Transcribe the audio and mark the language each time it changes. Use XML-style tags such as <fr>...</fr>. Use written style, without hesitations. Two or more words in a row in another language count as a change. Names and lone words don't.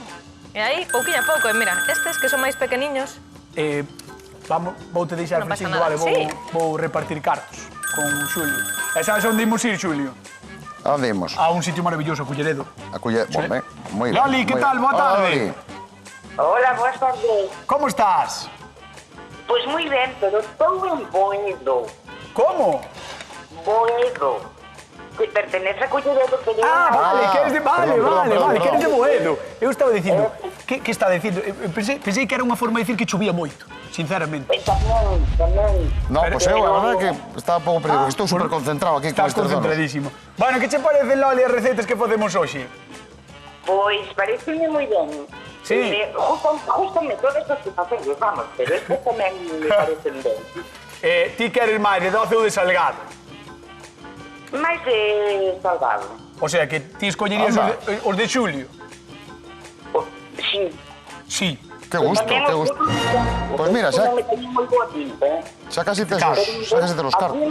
<gl>E aí, pouquinho a pouco, e mira, estes que son máis pequeniños, voute deixar Non pasa fritindo, nada, vale, sí. vou repartir cartos con Xulio. E sabes onde imos ir, Xulio? A onde imos? A un sitio maravilloso, Culleredo. A culler... Sí. Bon, moi ben. Loli, que moi tal? ben. Boa Hola, tarde. Loli.</gl> <es>Hola, buenas tardes.</es> <gl>Como estás?</gl> <es>Pues muy bien, pero estoy en Boedo.</es> <gl>Como?</gl> <es>Boedo. Que pertenece a Culleredo, que</es> <gl>Vale, que eres de... Vale, perdón, que eres de perdón. Boedo. Eu estaba dicindo... Que está dicindo? Pensei que era unha forma de dicir que chovía moito, sinceramente.</gl> <es>También. No, Pero-</es> <gl>pois eu, a verdade que estaba un pouco perdido, porque estou super concentrado aquí con Estás estes donos. concentradísimo. Bueno, que che parece, Loli, as receitas que facemos hoxe?</gl> <es>Pues pareceme muy bien. Sí. Justamente todas estas que hacemos, vamos, pero estas también me parecen bien.</es> <gl>Ti queres máis de doce ou de salgado? Máis salgado.</gl> <es>O sea,</es> <gl>que ti escollerías Anda. os de Xulio? Sí. Sí.</gl> <es>Que gusto, que gusto. Pues mira, xa- Me tenía muy boa pinta,</es> <gl>Xa casi tes os cartos.</gl>